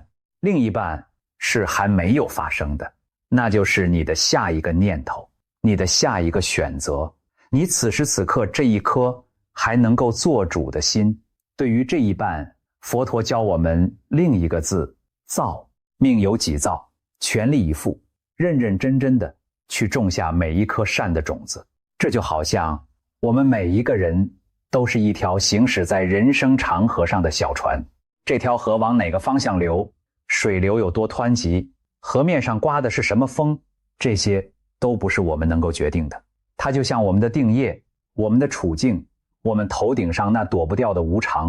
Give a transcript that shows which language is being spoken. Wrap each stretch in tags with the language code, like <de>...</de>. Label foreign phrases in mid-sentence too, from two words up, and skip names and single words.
<zh>另一半是還沒有發生的，那就是你的下一個念頭，你的下一個選擇，你此時此刻這一顆還能夠做主的心。對於這一半，佛陀教我們另一個字：造。命由己造， 全力以赴，認認真真的去種下每一顆善的種子。這就好像我們每一個人都是一條行駛在人生長河上的小船，這條河往哪個方向流，水流有多湍急，河面上刮的是什麼風，這些都不是我們能夠決定的。它就像我們的定業，我們的處境，我們頭頂上那躲不掉的無常。</zh>